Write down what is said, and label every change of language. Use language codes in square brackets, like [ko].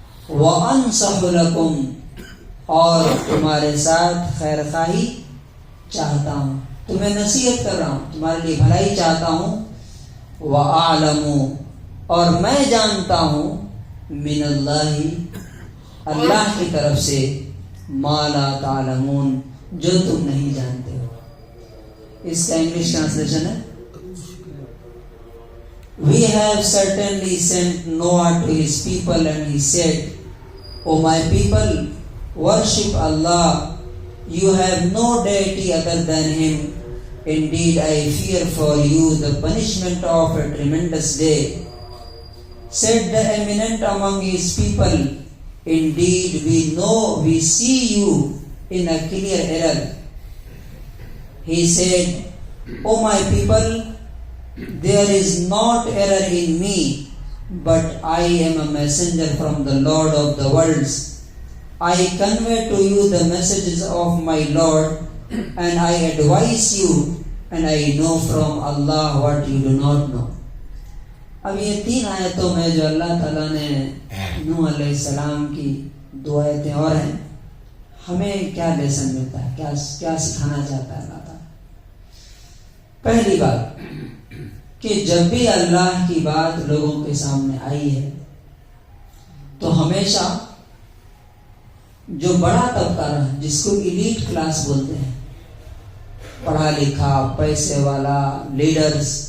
[ar] وَأَنصَحُ لَكُمْ، [ur] اور تمہارے ساتھ خیر خواہی چاہتا ہوں، تمہیں نصیحت کر رہا ہوں، تمہارے لیے بھلائی چاہتا ہوں. [ar] وَأَعْلَمُ، [ur] اور میں جانتا ہوں، [ar] من اللہ، [ur] اللہ کی طرف سے، [ar] ما لا تعلمون، [ur] جو تم نہیں جانتے ہو. اس کا انگلش ٹرانسلیشن ہے، [en] We have certainly sent Noah to his people and he said, O my people, worship Allah. You have no deity other than him. Indeed, I fear for you the punishment of a tremendous day. Said the eminent among his people, indeed, we see you in a clear error. He said, O my people, there is not error in me, but I am a messenger from the Lord of the worlds. I convey to you the messages of my Lord, and I advise you, and I know from Allah what you do not know. [ur] اب یہ 3 آیتوں میں جو اللہ تعالیٰ نے نوح علیہ السلام کی 2 آیتیں اور ہیں، ہمیں کیا لیسن ملتا ہے، کیا سکھانا چاہتا ہے اللہ تعالیٰ؟ پہلی بات کہ جب بھی اللہ کی بات لوگوں کے سامنے آئی ہے تو ہمیشہ جو بڑا طبقہ رہا، جس کو ایلیٹ کلاس بولتے ہیں، پڑھا لکھا، پیسے والا، لیڈرز،